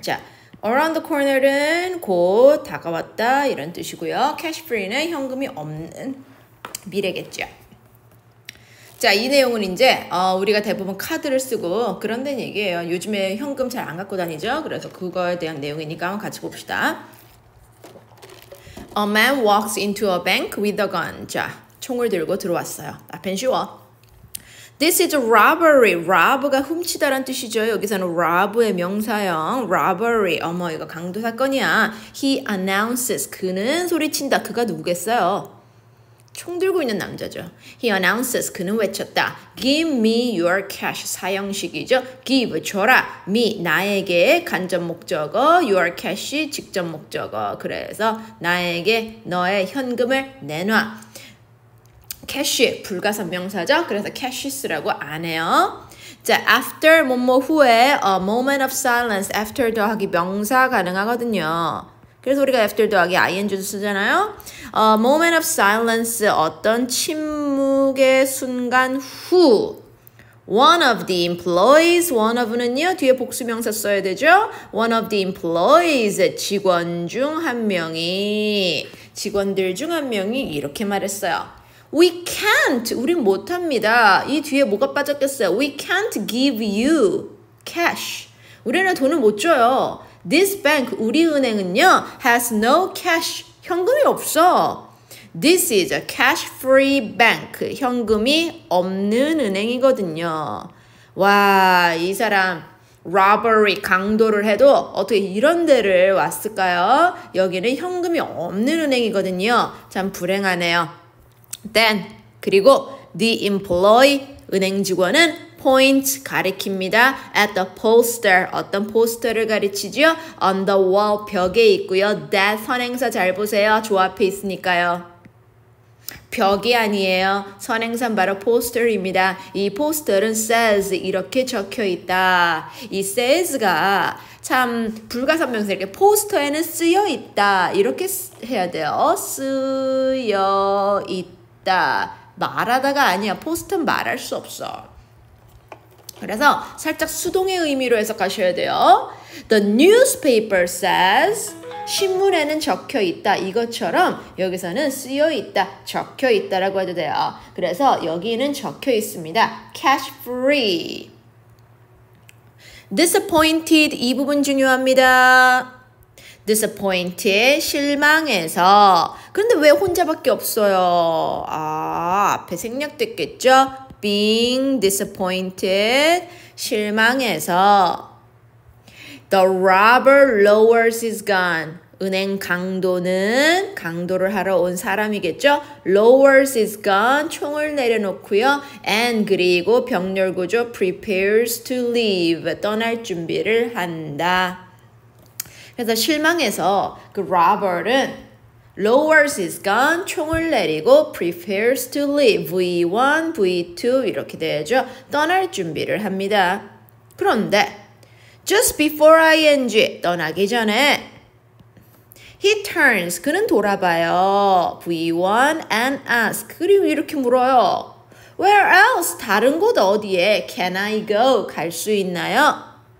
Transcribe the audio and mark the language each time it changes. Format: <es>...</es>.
<ko>자,</ko> <en>around the corner</en> <ko>은 곧 다가왔다 이런 뜻이고요.</ko> <en>cash free</en> <ko>는 현금이 없는 미래겠죠. 자, 이 내용은 이제 우리가 대부분 카드를 쓰고 그런 데는 얘기예요. 요즘에 현금 잘 안 갖고 다니죠. 그래서 그거에 대한 내용이니까 한번 같이 봅시다.</ko> <en>A man walks into a bank with a gun.</en> <ko>자, 총을 들고 들어왔어요. 앞엔 쉬워.</ko> <en>This is a robbery.</en> <ko>rob가 훔치다란 뜻이죠. 여기서는 rob의 명사형.</ko> <en>robbery.</en> <ko>어머, 이거 강도 사건이야.</ko> <en>He announces.</en> <ko>그는 소리친다. 그가 누구겠어요? 총 들고 있는 남자죠.</ko> <en>He announces.</en> <ko>그는 외쳤다.</ko> <en>Give me your cash.</en> <ko>사형식이죠.</ko> <en>Give,</en> <ko>줘라. Me, 나에게 간접 목적어.</ko> <en>Your cash,</en> <ko>직접 목적어. 그래서 나에게 너의 현금을 내놔. cash, 불가산명사죠. 그래서 cashes라고 안 해요.</ko> <en>자, after</en> <ko>뭐뭐 후에</ko> <en>a moment of silence.</en> <ko>after 더하기 명사 가능하거든요. 그래서 우리가 after 더하기 ing도 쓰잖아요.</ko> <en>moment of silence,</en> <ko>어떤 침묵의 순간 후.</ko> <en>One of the employees,</en> <ko>one of는요, 뒤에 복수명사 써야 되죠.</ko> <en>One of the employees,</en> <ko>직원 중 한 명이, 직원들 중 한 명이 이렇게 말했어요.</ko> <en>We can't,</en> <ko>우린 못합니다. 이 뒤에 뭐가 빠졌겠어요?</ko> <en>We can't give you cash.</en> <ko>우리는 돈을 못 줘요.</ko> <en>This bank,</en> <ko>우리 은행은요,</ko> <en>has no cash,</en> <ko>현금이 없어.</ko> <en>This is a cash-free bank,</en> <ko>현금이 없는 은행이거든요. 와, 이 사람 robbery, 강도를 해도 어떻게 이런 데를 왔을까요? 여기는 현금이 없는 은행이거든요. 참 불행하네요. Then, 그리고</ko> <en>the employee,</en> <ko>은행 직원은 point 가리킵니다.</ko> <en>At the poster,</en> <ko>어떤 포스터를 가리치죠?</ko> <en>On the wall,</en> <ko>벽에 있고요. That 선행사 잘 보세요. 조 앞에 있으니까요. 벽이 아니에요. 선행사는 바로 포스터입니다. 이 포스터는 says 이렇게 적혀 있다. 이 says가 참 불가산명사 이렇게 포스터에는 쓰여 있다. 이렇게 해야 돼요. 쓰여 있다. 말하다가 아니야. 포스터는 말할 수 없어. 그래서 살짝 수동의 의미로 해석하셔야 돼요.</ko> <en>The newspaper says</en> <ko>신문에는 적혀 있다. 이것처럼 여기서는 쓰여 있다. 적혀 있다라고 해도 돼요. 그래서 여기는 적혀 있습니다. Cash free. Disappointed 이 부분 중요합니다. disappointed 실망해서. 그런데 왜 혼자밖에 없어요? 앞에 생략됐겠죠? being disappointed 실망해서.</ko> <en>The robber lowers his gun.</en> <ko>은행 강도를 하러 온 사람이겠죠?</ko> <en>lowers his gun</en> <ko>총을 내려놓고요. and 그리고 병렬구조</ko> <en>prepares to leave</en> <ko>떠날 준비를 한다. 그래서 실망해서 그 robber는</ko> <en>lowers his gun</en> <ko>총을 내리고</ko> <en>prepares to leave</en> <ko>V1, V2 이렇게 되죠. 떠날 준비를 합니다. 그런데 just before ing 떠나기 전에</ko> <en>he turns</en> <ko>그는 돌아봐요.</ko> <en>V1 and ask</en> <ko>그리고 이렇게 물어요.</ko> <en>Where else?</en> <ko>다른 곳 어디에</ko> <en>can I go?</en> <ko>갈 수 있나요?</ko>